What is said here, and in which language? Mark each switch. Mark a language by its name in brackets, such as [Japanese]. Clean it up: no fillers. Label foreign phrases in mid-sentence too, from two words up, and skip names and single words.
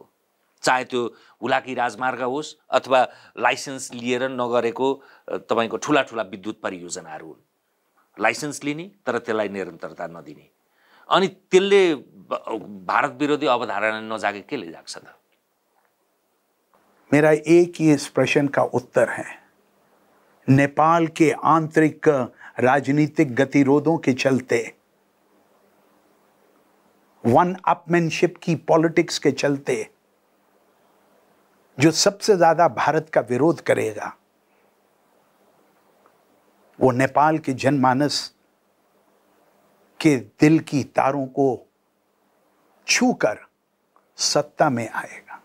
[Nepali] चाहे त्यो हुलाकी राजमार्ग होस् अथवा लाइसेन्स लिएर नगरेको तपाईँको ठुला ठुला विद्युत परियोजनाहरू हुन्। लाइसेन्स लिने तर त्यसलाई निरन्तरता नदिने, अनि त्यसले भारत विरोधी अवधारणा नजागे के ले जाग्छ त? [Hindi] मेरा एक ही इस प्रश्न का उत्तर है, नेपाल के आंतरिक राजनीतिक गतिरोधों के चलते, [English] one upmanship [Hindi] की पॉलिटिक्स के चलते, जो सबसे ज्यादा भारत का विरोध करेगा वो नेपाल के जनमानस के दिल की तारों को छूकर सत्ता में आएगा।